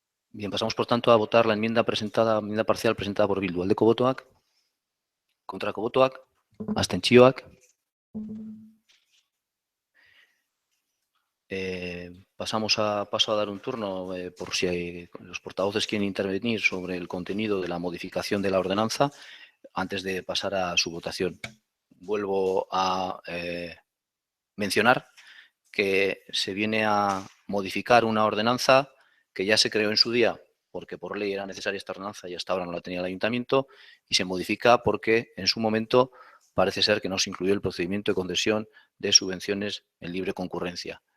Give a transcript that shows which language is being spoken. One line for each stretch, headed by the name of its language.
Spanish: Bien, pasamos por tanto a votar la enmienda parcial presentada por Bildu.
Basque: Aldeko botoak, kontrako botoak, abstentzioak.
Spanish: Paso a dar un turno por si los portavoces quieren intervenir sobre el contenido de la modificación de la ordenanza antes de pasar a su votación. Vuelvo a mencionar que se viene a modificar una ordenanza que ya se creó en su día porque por ley era necesaria esta ordenanza y hasta ahora no la tenía el ayuntamiento, y se modifica porque en su momento parece ser que no se incluyó el procedimiento de concesión de subvenciones en libre concurrencia.